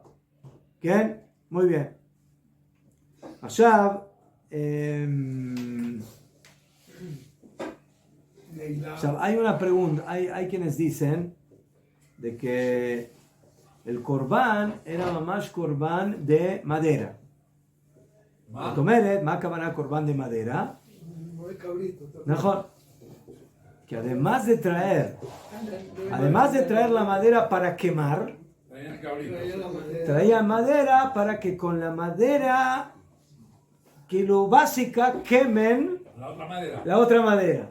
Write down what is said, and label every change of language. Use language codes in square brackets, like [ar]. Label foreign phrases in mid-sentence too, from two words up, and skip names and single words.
[es] ¿Qué? Muy bien. Ashab, hay una pregunta, hay quienes dicen de que el korban era [he] ממש קרבן [es] de madera. [he] ¿מה הכוונה [es] korban de madera? Mejor, que además de traer la madera para quemar, traían madera para que con la madera que lo básica quemen la otra madera.